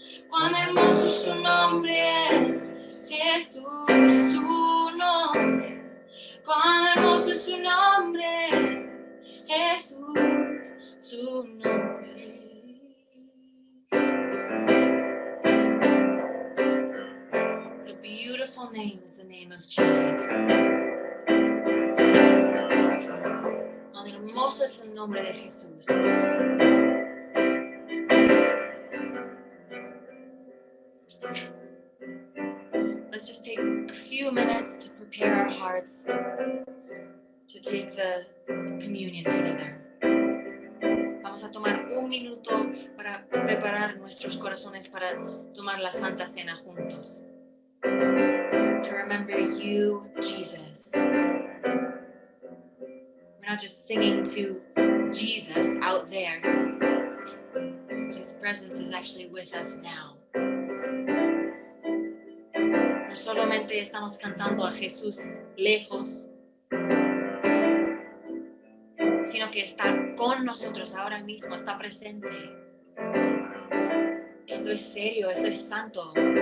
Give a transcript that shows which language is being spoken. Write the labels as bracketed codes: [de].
[es] Cuán hermoso su nombre es, Jesús su nombre. Cuán hermoso es su nombre, Jesús su nombre. [en] The beautiful name is the name of Jesus. [es] Cuán hermoso es el nombre de Jesús. [en] Let's just take a few minutes to prepare our hearts to take the communion together. [es] Vamos a tomar un minuto para preparar nuestros corazones para tomar la Santa Cena juntos. [en] To remember you, Jesus. We're not just singing to Jesus out there, but his presence is actually with us now. [es] No solamente estamos cantando a Jesús lejos, sino que está con nosotros ahora mismo, está presente. Esto es serio, esto es santo.